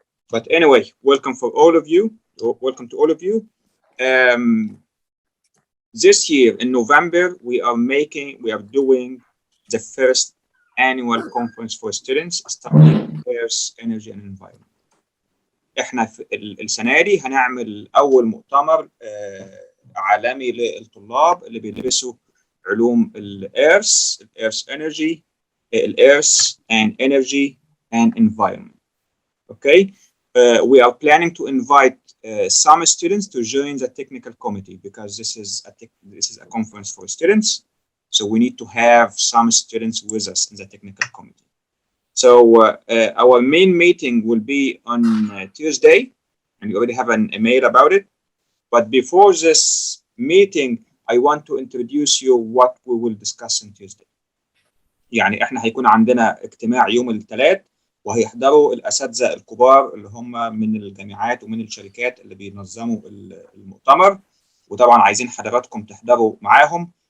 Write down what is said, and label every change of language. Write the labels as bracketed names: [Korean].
[English] But anyway, welcome for all of you. Welcome to all of you. This year in November, we are doing the first annual conference for students studying Earth, Energy and Environment. [Arabic] احنا في السنة دي هنعمل أول مؤتمر عالمي للطلاب اللي بيدرسوا علوم الإيرث [English] Energy, [Arabic] الإيرث [English] and Energy and Environment. Okay, we are planning to invite some students to join the technical committee because this is a conference for students. So we need to have some students with us in the technical committee. So our main meeting will be on Tuesday, and you already have an email about it. But before this meeting, I want to introduce you what we will discuss on Tuesday. [Arabic] يعني احنا هيكون عندنا اجتماع يوم الثلاث وهيحضروا الاساتذه الكبار اللي هم من الجامعات ومن الشركات اللي بينظموا المؤتمر، وطبعا عايزين حضراتكم تحضروا معاهم.